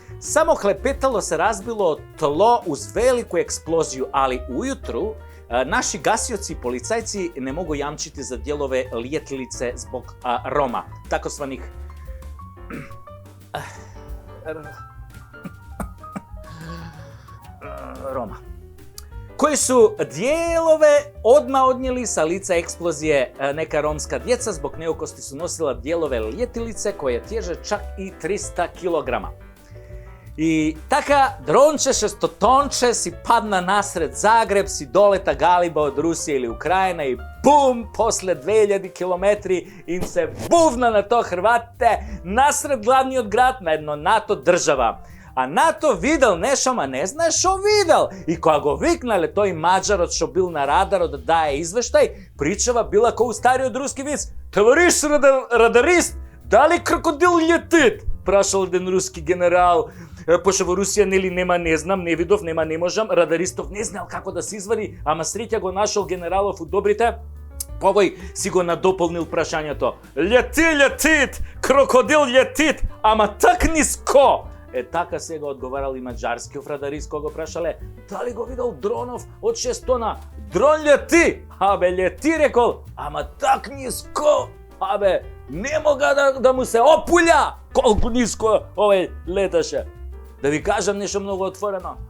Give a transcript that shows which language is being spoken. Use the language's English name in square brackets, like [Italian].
[Serbian] Само хлепетало се разбило од тло уз велику експлозију, али ујутру наши гасиоци и полицајци не могу јамчити за делове летелице због Рома, такозваних Рома, кои су дијелове одма одњели са лица експлозије нека ромска дјеца, због неукости су носила дијелове летелице која тежат чак и 300 кг. [Macedonian] И така, дронче 600-тонче си падна насред Загреб, си долета галиба од Русија или Украина и бум, после 2000 километри им се бувна на то Хрватите насред главниот град на едно НАТО држава. А НАТО видел нешто, ма не знае шо видел. И кога го викнале тој маđарот што бил на радарот да дае извештај, причава била кој стариот руски виц. [Russian] Товариш радарист, дали крокодил летит? [Macedonian] Прашал еден руски генерал. Пошто во Русија нели нема, не знам, не видов, нема, не можам. Радаристов не знаел како да се извади, ама среќа го нашол генералов у добрите. Овој си го надополнил прашањето. [Russian] Летит, крокодил летит, ама так ниско. [Macedonian] Така сега одговарал и маđарскиот радарист кога го прашале дали го видел дронов од 6 тона. Дрон лети, абе лети рекол, ама так ниско, абе не мога да му се опулја колку ниско овој леташе. Да ви кажам нешто многу отворено,